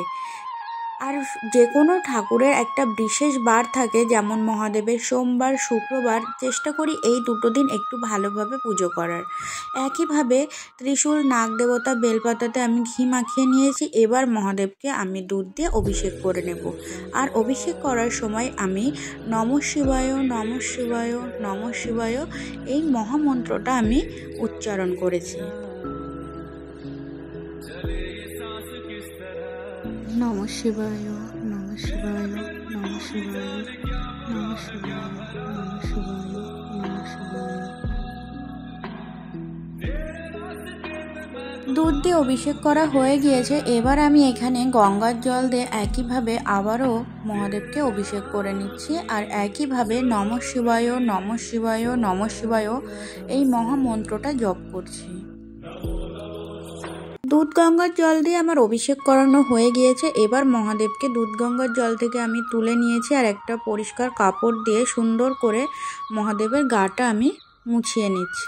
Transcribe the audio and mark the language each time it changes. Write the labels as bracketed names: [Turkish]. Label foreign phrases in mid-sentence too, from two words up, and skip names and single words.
[Bangla] আর যে কোনো ঠাকুরের একটা বিশেষ বার থাকে, যেমন মহাদেবের সোমবার, শুক্রবার। চেষ্টা করি এই 2 দিন একটু ভালোভাবে পুজো করার। একইভাবে ত্রিশূল, নাগ দেবতা, বেলপাতাতে আমি ঘি মাখিয়ে নিয়েছি। এবার মহাদেবকে আমি দুধ দিয়ে অভিষেক করে নেব। আর অভিষেক করার সময় আমি [Sanskrit] নমঃ শিবায়, নমঃ শিবায়, নমঃ শিবায় [Bangla] এই মহামন্ত্রটা আমি উচ্চারণ করেছি। [Sanskrit] নমঃ শিবায়, নমঃ শিবায়, নমঃ শিবায়, নমঃ শিবায়, নমঃ শিবায়, নমঃ শিবায়। [Bangla] দুধ দিয়ে অভিষেক করা হয়ে গিয়েছে। এবার আমি এখানে গঙ্গার জল দিয়ে একইভাবে আবারও মহাদেবকে অভিষেক করে নিচ্ছি। আর একইভাবে [Sanskrit] নমঃ শিবায়, নমঃ শিবায়, নমঃ শিবায় [Bangla] এই মহামন্ত্রটা জপ করছি। দুধ গঙ্গার জল দিয়ে আমার অভিষেক করানো হয়ে গিয়েছে। এবার মহাদেবকে দুধ গঙ্গার জল থেকে আমি তুলে নিয়েছি আর একটা পরিষ্কার কাপড় দিয়ে সুন্দর করে মহাদেবের গাটা আমি মুছিয়ে নিচ্ছি।